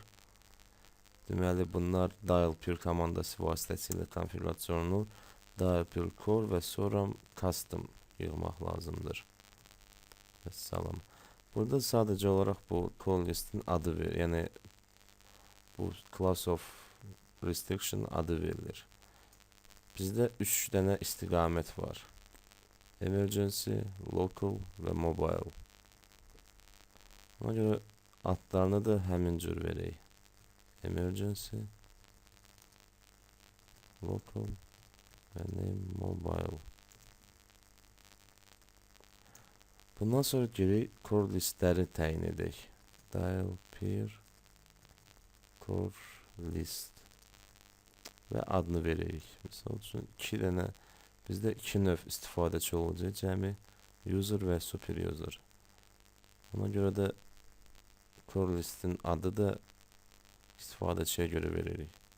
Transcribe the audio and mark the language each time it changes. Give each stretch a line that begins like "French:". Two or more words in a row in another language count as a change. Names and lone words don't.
Azerbaijani: Deməli bunlar
English: dial per
Azerbaijani: komandası vasitəsilə konfigurasiya olunur.
English: Dial per core
Azerbaijani: və sonra custom yığmaq lazımdır. Salam. Burada sadəcə olaraq bu
English: call listin
Azerbaijani: adı verilir. Yəni bu
English: class of restriction
Azerbaijani: adı verilir. Bizdə 3 dənə istiqamət var.
English: Emergency, local
Azerbaijani: və mobile. Ona görə adlarını da həmin cür verək.
English: Emergency, local
Azerbaijani: və mobile. Bundan sonra geri
English: core listləri
Azerbaijani: təyin edək.
English: Dial per core list
Azerbaijani: və adını verək. Misal üçün 2 dənə bizdə 2 növ istifadəçi olacaq, cəmi user və
English: super user.
Azerbaijani: Ona görə də
English: core listin
Azerbaijani: adı da istifadəçiyə görə veririk.